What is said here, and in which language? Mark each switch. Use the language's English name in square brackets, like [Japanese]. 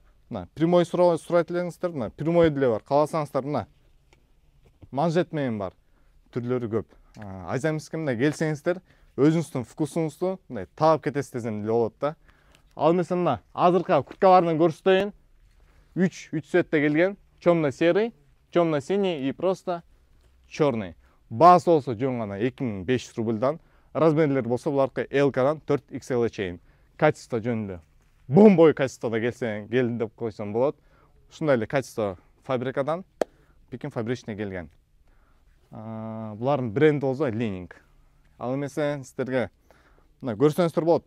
[Kyrgyz] Мына прямой сурайт элеңиздер, мына прямой деле бар. Кааласаңыздар мына манжет менен бар. Түрлөрү көп. Айзамиске мына келсеңиздер, өзүңүздүн вкусуңузду мындай таап кетесиз десем деле болот да. Ал эмесе мына азыркы курткалардан көрсөтөйүн. 3 цветте келген. [Russian] Темно-серый, темно-синий и просто черный. [Kyrgyz] Баасы болсо жөн гана 2500 рубльдан. Размерлер болсо буларкы L-дан 4XL чейин. Качество жөнүндө бомбой качествода келди деп койсом болот. Ушундай эле качество фабрикадан Пекин фабричный келген. Булардын бренди болсо Ленинг. Ал эмесе сиздерге мына көрсөңүздөр болот.